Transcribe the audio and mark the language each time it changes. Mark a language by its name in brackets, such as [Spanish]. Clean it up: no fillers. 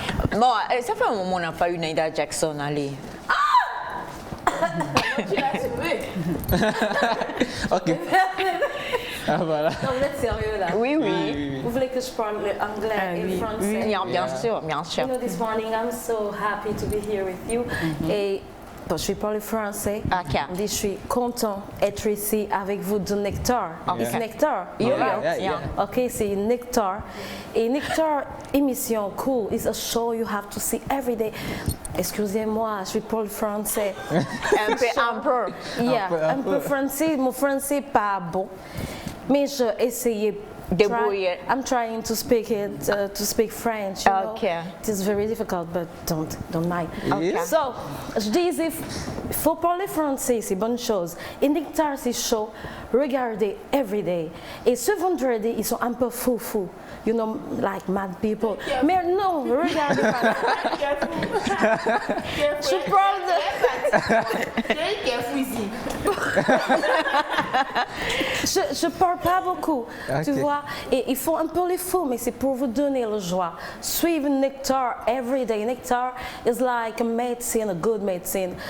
[French] Bon, ça fait un moment qu'on n'a pas eu Naïda Jackson, allez. Tu l'as sauvé. Ok. Ah voilà. Non, vous êtes sérieux là? Oui, oui. Vous voulez que je parle anglais et français? Oui, bien sûr, bien sûr. [English] You know, this morning I'm so happy to be here with you. [French] Et bon, je vais parler français. Ok. Je suis content d'être ici avec vous de Nectar. [English] Okay. [French] C'est Nectar. [English] Yeah. [French] Ok, c'est Nectar. Et Nectar, émission cool. [English] It's a show you have to see every day. [French] Excusez-moi, je parle français. Un peu. Yeah, un peu français. Mon français pas bon. Mais je essayais. Débrouiller. [English] I'm trying to speak it, to speak French. You know? Okay. It is very difficult, but don't mind. Okay. So, [French] je disais, il faut parler français, c'est bonne chose. Et Nectar, c'est chaud. Regardez [English] every day. [French] Et ce vendredi, ils sont un peu fous. [English] You know, like mad people. [French] Mais non, regardez pas. Je parle de... Je parle pas beaucoup, tu vois. Et il faut un peu les fous, mais c'est pour vous donner la joie. Suivez [English] Nectar every day. Nectar is like a medicine, a good medicine.